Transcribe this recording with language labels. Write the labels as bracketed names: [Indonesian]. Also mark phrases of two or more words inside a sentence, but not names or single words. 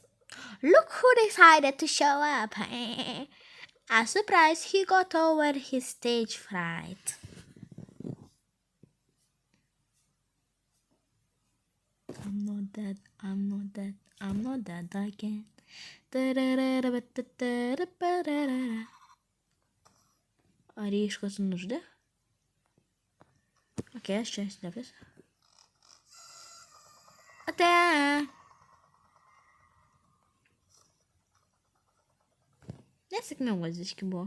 [English] Look who decided to show up. I'm surprised he got over his stage fright. I'm not dead again. [Lithuanian] Ar jį iškas nužudė? Ok, aš čia slėpęs. Ate! Nesėkmingas diški buvo.